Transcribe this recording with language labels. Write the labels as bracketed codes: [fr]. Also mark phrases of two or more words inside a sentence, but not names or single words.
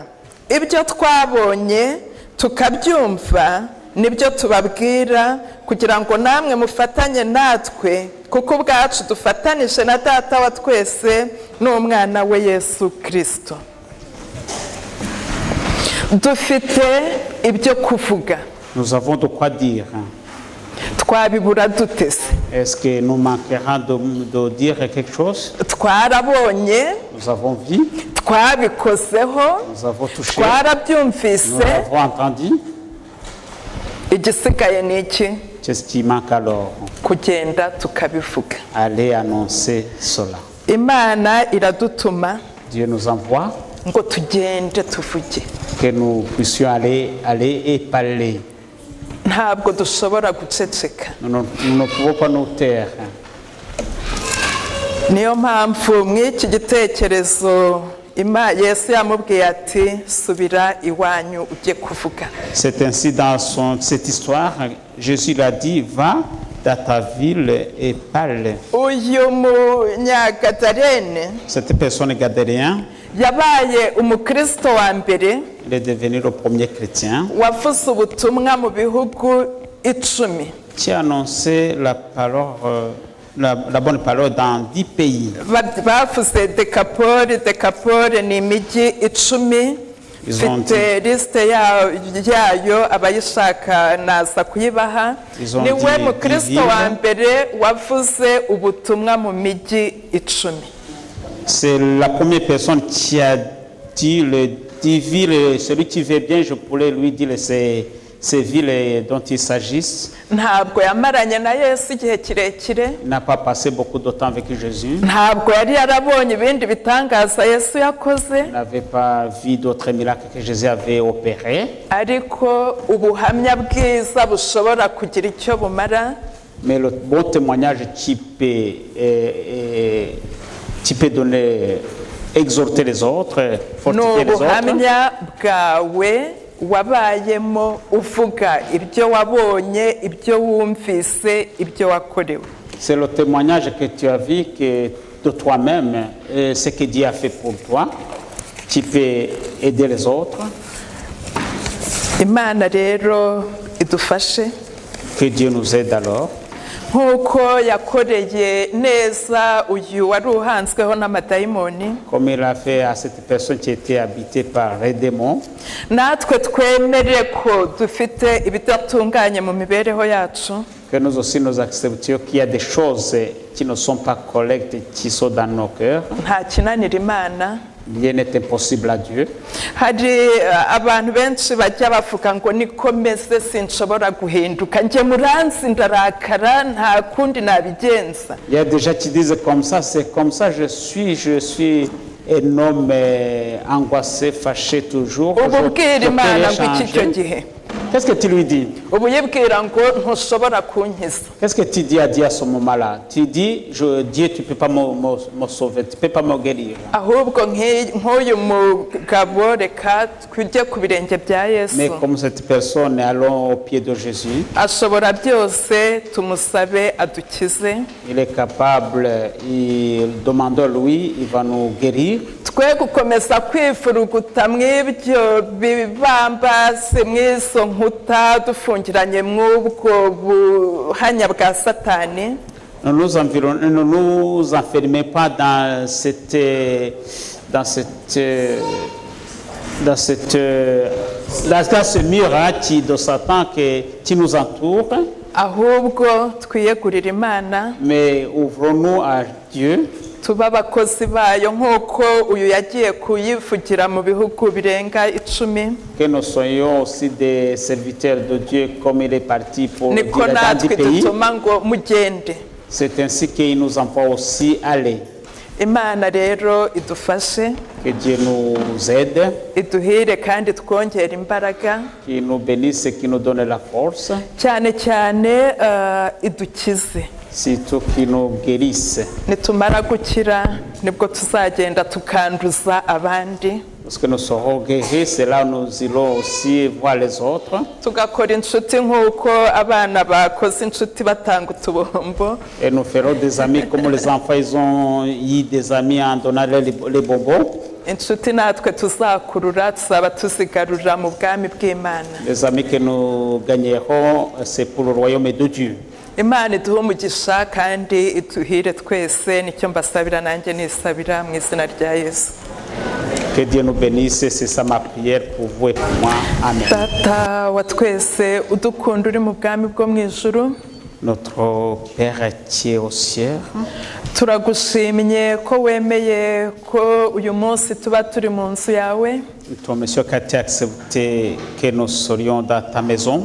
[rw] Ibyo twabonye tukabyumva nibyo tubabwira, kugira ngo namwe mufatanye natwe, kuko ubwacu dufatanije na Data wa twese n'umwana we Yesu Kristo. Dufite ibyo kuvuga. [fr] nous avons de quoi dire. [rw] Twabibura dute se? [fr] Est-ce que nous manquerons de dire quelque chose? [rw] Twarabonye, [fr] Nous avons vu, [rw] twabikozeho, [fr] nous avons touché, [rw] twarabyumvise, [fr] nous avons entendu. [rw] igisigaye ni iki? [fr] Qu'est-ce qui manque alors? [rw] Kugenda tukabivuga. [fr] Allez annoncer cela. [rw] Imana iradutuma [fr] Dieu nous envoie [rw] ngo tugende tuvuge. [fr] que nous puissions aller et parler. [rw] Ntabwo dushobora guceceka. [fr] Nous ne pouvons pas nous taire. [rw] Niyo mpamvu mw'iki gitekerezo Yesu yamubwiye ati subira iwanyu ujye kuvuga. [fr] C'est ainsi dans cette histoire, Jésus l'a dit, va dans ta ville et parle. [rw] Uyu munyagadarene [fr] Cette personne gadéréen, [rw] yabaye umukristo wa mbere [fr] il est devenu le premier chrétien [rw] wavuze ubutumwa mu bihugu 10. [fr] qui a annoncé la parole, la bonne parole dans 10 pays. [rw] Bavuze Dekapoli ni imijyi 10. Mfite lisite yayo abayishaka naza kuyibaha. Niwe mukristo wa mbere wavuze ubutumwa mu mijyi 10. [fr] C'est la première personne qui a dit les 10 villes. Celui qui veut bien, je pourrais lui dire ces villes dont il s'agisse. [rw] Ntabwo yamaranye na Yesu igihe kirekire. [fr] Il n'a pas passé beaucoup de temps avec Jésus. [rw] Ntabwo yari yarabonye ibindi bitangaza Yesu yakoze. [fr] Il n'avait pas vu d'autres miracles que Jésus avait opérés. [rw] Ariko ubuhamya bwiza bushobora kugira icyo bumara. [fr] Mais le bon témoignage qui peut donner, exhorter les autres, fortifier les autres. [rw] Ubuhamya bwawe wabayemo uvuga ibyo wabonye, ibyo wumvise, ibyo wakorewe. [fr] C'est le témoignage que tu as vu que de toi-même, ce que Dieu a fait pour toi, tu peux aider les autres. [rw] Imana rero idufashe. [fr] Que Dieu nous aide alors. [rw] Nkuko yakoreye neza uyu wari uhanzweho n'amadayimoni. [fr] Comme il a fait à cette personne qui était habitée par les démons. [rw] Natwe twemere ko dufite ibidatunganye mu mibereho yacu. [fr] Que nous aussi nous acceptions qu'il y a des choses qui ne sont pas correctes, qui sont dans nos cœurs. [rw] Nta kinanira Imana. [fr] Rien n'est impossible à Dieu. [rw] hari abantu benshi bajya bavuga ngo niko meze sinshobora guhinduka njye muranzi ndarakara nta kundi nabigenza. [fr] Il y a des gens qui disent comme ça, c'est comme ça je suis un homme angoissé, fâché toujours. [rw] ubu bwira Imana ngo [fr] changer. [rw] iki cyo gihe [fr] Qu'est-ce que tu lui dis? [rw] ubu yibwira ngo ntushobora kunkiza. [fr] Qu'est-ce que tu dis à Dieu à ce moment-là? Tu dis, Dieu, tu ne peux pas me sauver, tu ne peux pas me guérir. [rw] ahubwo nk'uyu mugabo reka tujye ku birenge bya Yesu. [fr] Mais comme cette personne, allons au pied de Jésus. [rw] ashobora byose tumusabe adukize. [fr] Il est capable, demandons-lui, il va nous guérir. [rw] twe gukomeza kwifuruguta mw'ibyo bibambase mw'izo nkuta dufungiranye mw'ubwo buhanya bwa Satani. [fr] Ne nous enfermez pas dans ce mur de Satan qui nous entoure, [rw] ahubwo twiyegurira Imana [fr] mais ouvrons-nous à Dieu. [rw] tuba abakozi bayo nk'uko uyu yagiye kuyivugira mu bihugu birenga 10. [fr] Que nous soyons aussi des serviteurs de Dieu comme il est parti pour dire [rw] niko [fr] dans 10 [rw] natwe [fr] pays. [rw] dutuma ngo mugende. [fr] C'est ainsi qu'il nous envoie aussi aller. [rw] Imana rero idufashe [fr] Que Dieu nous aide, [rw] iduhire kandi twongere imbaraga [fr] qu'il nous bénisse et qu'il nous donne la force, [rw] cyane cyane idukize. [fr] surtout qu'il nous guérisse. [rw] nitumara gukira nibwo tuzagenda tukanduza abandi [fr] Parce que nous serons guéris, c'est là où nous irons aussi voir les autres. [rw] tugakora inshuti nk'uko abana bakoze inshuti batanga utubombo. [fr] Et nous ferons des amis comme les enfants, ils ont eu des amis en donnant les bonbons. [rw] inshuti natwe tuzakurura tuzaba tuzigarurira mu bwami bw'Imana. [fr] Les amis que nous gagnerons, c'est pour le royaume de Dieu. [rw] Imana iduhe umugisha kandi iduhire twese nicyo mbasabira nanjye nisabira mu izina rya Yesu. [fr] Que Dieu nous bénisse, c'est ça ma prière pour vous et pour moi. [rw] Amen. Data wa twese udukunda uri mu bwami bwo mu ijuru, [fr] Notre Père qui est aux cieux, [rw] turagushimye ko wemeye ko uyu munsi tuba turi mu nzu yawe. [fr] toi, monsieur, qui as accepté que nous serions dans ta maison.